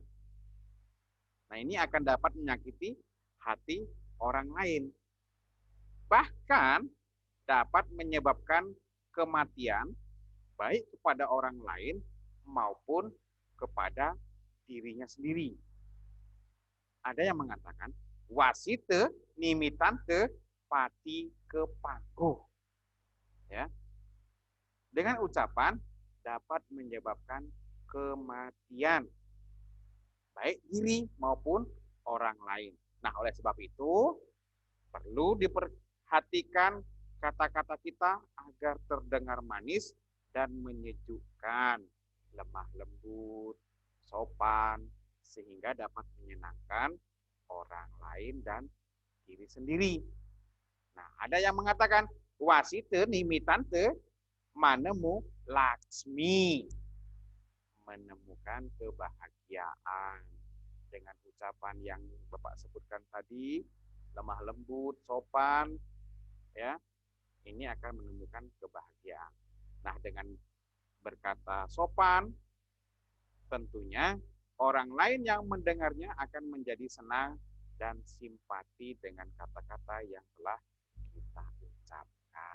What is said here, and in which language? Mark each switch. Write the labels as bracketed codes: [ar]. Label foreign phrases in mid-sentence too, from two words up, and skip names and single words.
[id] Nah, ini akan dapat menyakiti hati orang lain. Bahkan dapat menyebabkan kematian baik kepada orang lain maupun kepada dirinya sendiri. Ada yang mengatakan [kaw] wasite nimitante pati kepangguh. [id] Ya. Dengan ucapan dapat menyebabkan kematian baik diri maupun orang lain. Nah, oleh sebab itu perlu diperhatikan kata-kata kita agar terdengar manis dan menyejukkan, lemah lembut, sopan, sehingga dapat menyenangkan orang lain dan diri sendiri. Nah, ada yang mengatakan [kaw] wasite nimitante manemu Laksmi, [id] menemukan kebahagiaan dengan ucapan yang Bapak sebutkan tadi, lemah lembut, sopan, ya, ini akan menemukan kebahagiaan. Nah, dengan berkata sopan, tentunya orang lain yang mendengarnya akan menjadi senang dan simpati dengan kata-kata yang telah kita ucapkan.